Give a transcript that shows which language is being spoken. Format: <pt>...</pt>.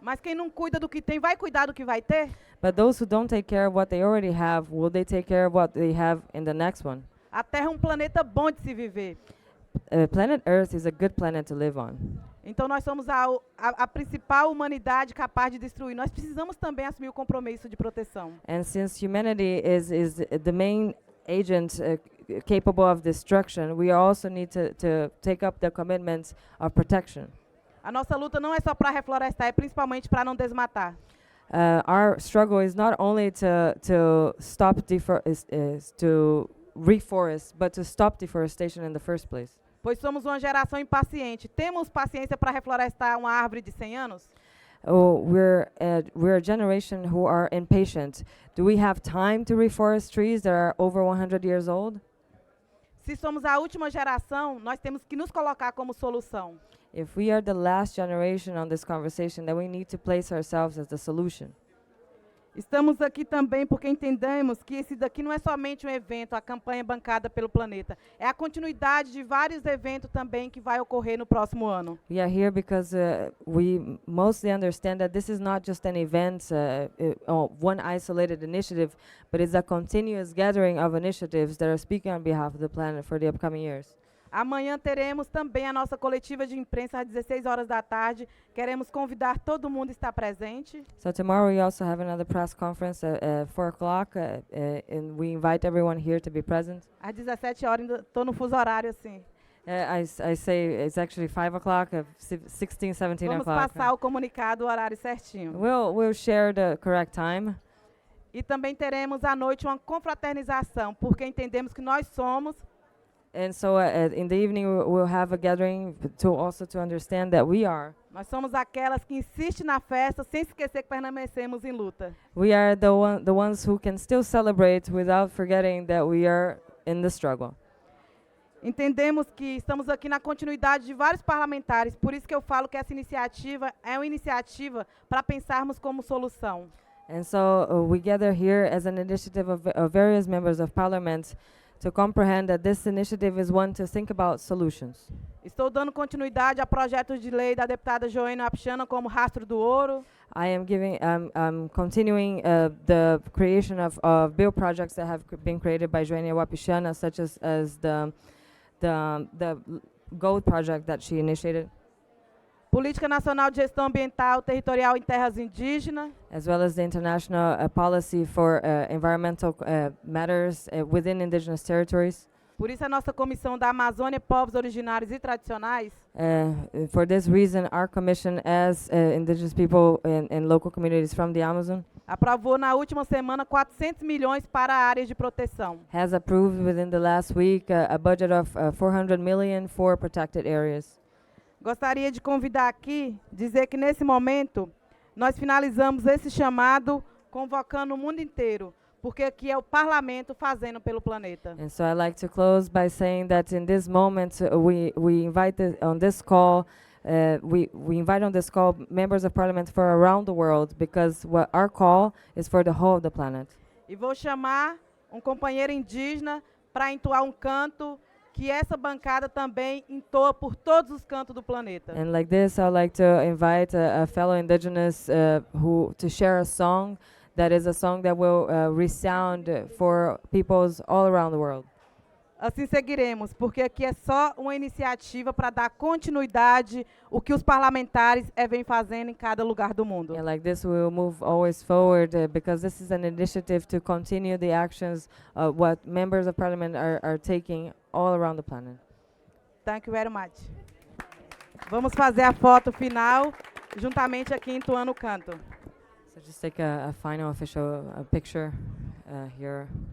<pt>Mas quem não cuida do que tem, vai cuidar do que vai ter?</pt> <en>But those who don't take care of what they already have, will they take care of what they have in the next one?</en> <pt>A Terra é um planeta bom de se viver.</pt> <en>Planet Earth is a good planet to live on.</en> <pt>Então nós somos a principal humanidade capaz de destruir. Nós precisamos também assumir o compromisso de proteção.</pt> <en>And since humanity is the main agent capable of destruction, we also need to take up the commitment of protection.</en> <pt>A nossa luta não é só para reflorestar, é principalmente para não desmatar.</pt> <en>Our struggle is not only to stop to reforest, but to stop deforestation in the first place.</en> <pt>Pois somos uma geração impaciente. Temos paciência para reflorestar uma árvore de 100 anos?</pt> <en>We're a generation who are impatient. Do we have time to reforest trees that are over 100 years old?</en> <pt>Se somos a última geração, nós temos que nos colocar como solução.</pt> <en>If we are the last generation on this conversation, then we need to place ourselves as the solution.</en> <pt>Estamos aqui também porque entendemos que esse daqui não é somente um evento, a campanha bancada pelo planeta. É a continuidade de vários eventos também que vai ocorrer no próximo ano.</pt> <en>We are here because we mostly understand that this is not just an event, one isolated initiative, but it's a continuous gathering of initiatives that are speaking on behalf of the planet for the upcoming years.</en> <pt>Amanhã teremos também a nossa coletiva de imprensa às 16 horas da tarde. Queremos convidar todo mundo a estar presente.</pt> <en>So tomorrow we also have another press conference at 4 o'clock, and we invite everyone here to be present.</en> <pt>Às 17 horas, ainda estou no fuso horário assim.</pt> <en>I say it's actually 5 o'clock, 16, 17</en> <pt>Vamos</pt> <en>o'clock.</en> <pt>passar o comunicado, o horário certinho.</pt> <en>We'll share the correct time.</en> <pt>E também teremos à noite uma confraternização, porque entendemos que nós somos.</pt> <en>And so in the evening we'll have a gathering to understand that we are.</en> <pt>Nós somos aquelas que insistem na festa sem esquecer que permanecemos em luta.</pt> <en>We are the ones who can still celebrate without forgetting that we are in the struggle.</en> <pt>Entendemos que estamos aqui na continuidade de vários parlamentares, por isso que eu falo que essa iniciativa é uma iniciativa para pensarmos como solução.</pt> <en>And so we gather here as an initiative of various members of parliament to comprehend that this initiative is one to think about solutions.</en> <pt>Estou dando continuidade a projetos de lei da deputada Joênia Wapichana como Rastro do Ouro.</pt> <en>I am continuing the creation of bill projects that have been created by Joênia Wapichana, such as the Gold project that she initiated.</en> <pt>Política Nacional de Gestão Ambiental Territorial em Terras Indígenas.</pt> <en>As well as the international policy for environmental matters within indigenous territories.</en> <pt>Por isso a nossa comissão da Amazônia, Povos Originários e Tradicionais.</pt> <en>For this reason, our commission as indigenous people in local communities from the Amazon</en> <pt>aprovou na última semana 400 milhões para áreas de proteção.</pt> <en>Has approved within the last week a budget of 400 million for protected areas.</en> <pt>Gostaria de convidar aqui, dizer que nesse momento nós finalizamos esse chamado convocando o mundo inteiro, porque aqui é o parlamento fazendo pelo planeta.</pt> <en>And so I like to close by saying that in this moment we invite on this call we invite on this call members of parliament for around the world, because what our call is for the whole of the planet.</en> <pt>E vou chamar companheiro indígena para entoar canto que essa bancada também entoa por todos os cantos do planeta.</pt> <en>And like this, I'd like to invite a fellow indigenous who to share a song that is a song that will resound for peoples all around the world.</en> <pt>Assim seguiremos, porque aqui é só uma iniciativa para dar continuidade o que os parlamentares vêm fazendo em cada lugar do mundo.</pt> <en>And like this, we will move always forward because this is an initiative to continue the actions what members of parliament are taking all around the planet. Thank you very much.</en> <pt>Vamos fazer a foto final, juntamente aqui entoando o canto.</pt> <en>So just take a final official picture here.</en>